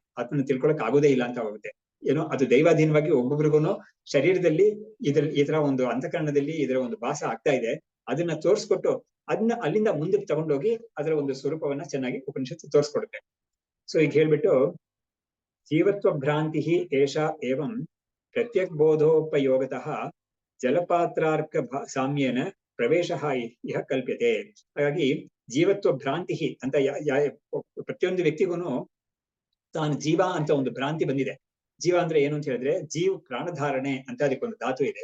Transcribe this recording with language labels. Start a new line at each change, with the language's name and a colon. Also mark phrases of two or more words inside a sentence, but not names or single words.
Kannada: ಆತ್ಮನ ತಿಳ್ಕೊಳಕ್ ಆಗೋದೇ ಇಲ್ಲ ಅಂತ ಆಗೋಗುತ್ತೆ. ಏನೋ ಅದು ದೈವಾಧೀನವಾಗಿ ಒಬ್ಬೊಬ್ರಿಗೂ ಶರೀರದಲ್ಲಿ ಈ ತರ ಒಂದು ಅಂತಃಕರಣದಲ್ಲಿ ಇದರ ಒಂದು ಭಾಸ ಆಗ್ತಾ ಇದೆ. ಅದನ್ನ ತೋರ್ಸ್ಕೊಟ್ಟು ಅದನ್ನ ಅಲ್ಲಿಂದ ಮುಂದಕ್ಕೆ ತಗೊಂಡೋಗಿ ಅದರ ಒಂದು ಸ್ವರೂಪವನ್ನ ಚೆನ್ನಾಗಿ ಉಪನಿಷತ್ತು ತೋರ್ಸ್ಕೊಡುತ್ತೆ. ಸೊ ಈಗ ಹೇಳ್ಬಿಟ್ಟು,
Sanskrit: ಜೀವತ್ವ ಭ್ರಾಂತಿ ಏಷ ಏವಂ ಪ್ರತ್ಯಕ್ ಬೋಧೋಪಯೋಗತಃ ಜಲಪಾತ್ರಾರ್ಕ ಸಾಮ್ಯೇನ ಪ್ರವೇಶ ಇಹ ಕಲ್ಪ್ಯತೆ.
Kannada: ಹಾಗಾಗಿ ಜೀವತ್ವ ಭ್ರಾಂತಿ ಅಂತ ಪ್ರತಿಯೊಂದು ವ್ಯಕ್ತಿಗೂ ತಾನು ಜೀವ ಅಂತ ಒಂದು ಭ್ರಾಂತಿ ಬಂದಿದೆ. ಜೀವ ಅಂದ್ರೆ ಏನು ಅಂತ ಹೇಳಿದ್ರೆ, ಪ್ರಾಣಧಾರಣೆ ಅಂತ ಅದಕ್ಕೊಂದು ಧಾತು ಇದೆ.